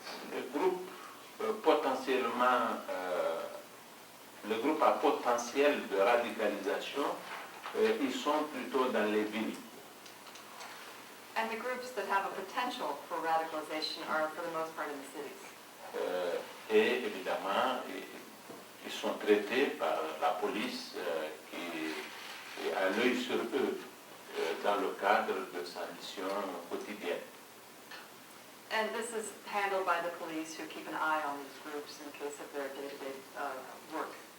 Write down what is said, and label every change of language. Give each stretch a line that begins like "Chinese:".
French: Le groupe potentiellement, le groupe à potentiel de radicalisation, ils sont plutôt dans les villes.
English: And the groups that have a potential for radicalization are, for the most part, in the cities.
French: Et évidemment, ils sont traités par la police qui a l'œil sur eux dans le cadre de sa mission quotidienne.
English: And this is handled by the police who keep an eye on these groups in case of their day-to-day work.